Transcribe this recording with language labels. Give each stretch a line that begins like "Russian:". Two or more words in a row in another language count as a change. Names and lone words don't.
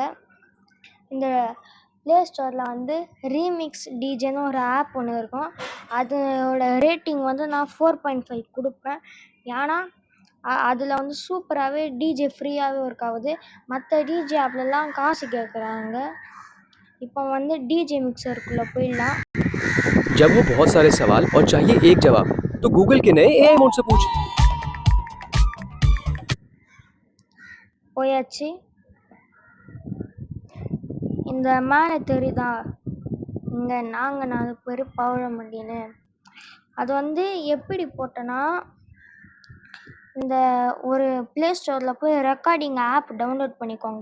Tamil: இந்த ப்ளே ஸ்டோரில் வந்து ரீமிக்ஸ் டிஜேன்னு ஒரு ஆப் ஒன்று இருக்கும். அதோட ரேட்டிங் வந்து நான் 4.5 கொடுப்பேன். ஏன்னா அதில் வந்து சூப்பராகவே டிஜே ஃப்ரீயாகவே ஒர்க் ஆகுது. மற்ற டிஜே ஆப்லலாம் காசு கேட்குறாங்க. இப்போ வந்து டிஜே மிக்சருக்குள்ளே போயிடலாம்.
Hindi: जब वो बहुत सारे सवाल और चाहिए एक जवाब तो गूगल के नए
English: AI mode
Hindi: से पूछ।
Tamil: போயாச்சு. இந்த மேலே தெரியுதா, இங்கே நாங்கள் 4 பேர் பவழமண்டின்னு. அது வந்து எப்படி போட்டேன்னா, இந்த ஒரு ப்ளே ஸ்டோரில் போய்
English: recording app download
Tamil: பண்ணிக்கோங்க.